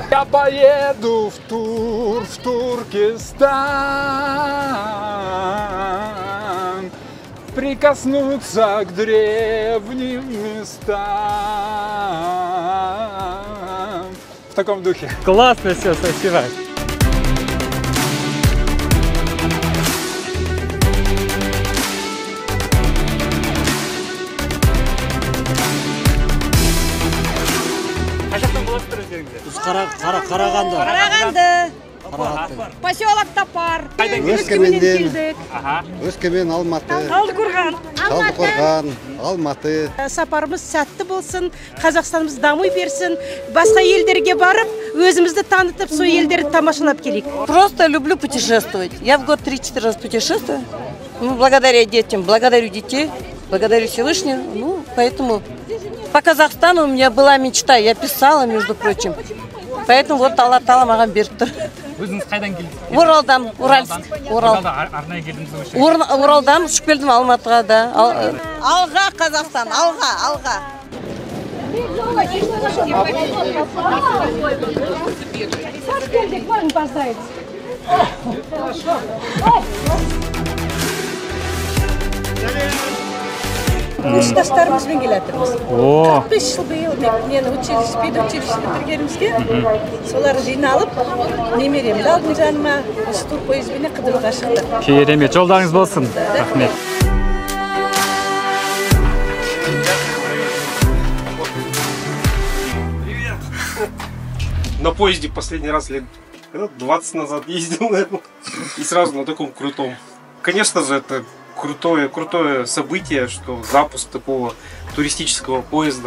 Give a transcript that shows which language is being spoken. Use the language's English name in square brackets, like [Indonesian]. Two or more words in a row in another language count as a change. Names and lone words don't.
[Russian] Я поеду в Туркестан, прикоснуться к древним местам. В таком духе. Классно все, спасибо. [Kazakh] Қарағанды. [Russian] Поселок Топар. [Kazakh] Өскемен, Алматы. Талдықорған, Алматы. Сапарымыз сәтті болсын, Қазақстанымыз дамый берсін, басқа елдерге барып, өзімізді танытып, сол елдерді тамашалап келейік. [Russian] Просто люблю путешествовать. Я в год 3-4 раз путешествую. Благодаря детям, благодарю детей, благодарю Всевышнего. Поэтому по Казахстану у меня была мечта, я писала, между прочим. Поэтому вот [Kazakh] Алла Тағала маған беріп тұр. Өзіңіз қайдан келдіңіз? Оралдан, Уральск. Арнайы келдіңіз бе? Оралдан ұшып келдім Алматыға да. Алға Қазақстан, алға. Курстастарымызбен келатырмыз. 45 жыл биыл мені педучилище бітіргенімізге солар жиналып, немеремді алдым жаныма, осы тур пойызбен қыдыруға шықты. Керемет, жолдарыңыз болсын. Рахмет. [Russian] На поезде последний раз лет 20 назад ездил, наверное, и сразу на таком крутом. Конечно же, это крутое событие, что запуск такого туристического поезда.